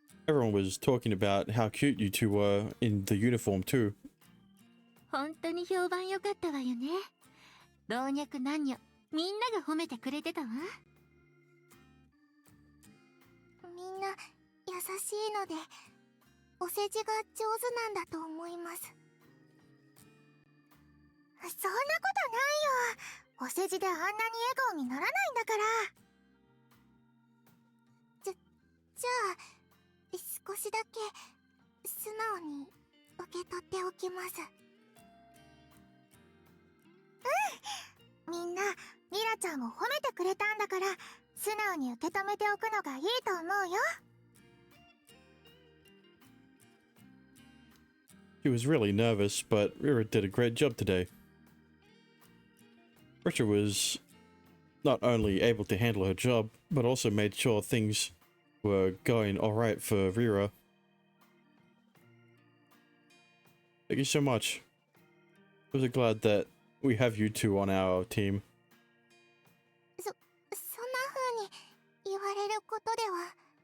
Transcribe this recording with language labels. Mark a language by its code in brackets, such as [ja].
[en] Everyone was talking about how cute you two were in the uniform too. [ja] 本当に評判良かったわよね。老若男女みんなが褒めてくれてたわ。みんな優しいのでお世辞が上手なんだと思います。そんなことないよ。お世辞であんなに笑顔にならないんだから。じゃあ少しだけ素直に受け取っておきます。みんなミラちゃんを褒めてくれたんだから素直に受け止めておくのがいいと思うよ。 [en] She was really nervous, but Rira did a great job today. Richard was not only able to handle her job, but also made sure things were going alright for Rira. Thank you so much. I'm so glad that we have you two on our team. [ja] そんな風に言われることでは。